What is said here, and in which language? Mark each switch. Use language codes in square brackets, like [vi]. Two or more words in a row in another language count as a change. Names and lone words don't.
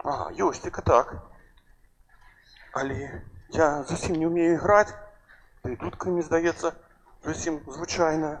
[be] Ёсцика так. Але я зусім не умею играть. Да и дудка, мне здаецца, зусім звычайная.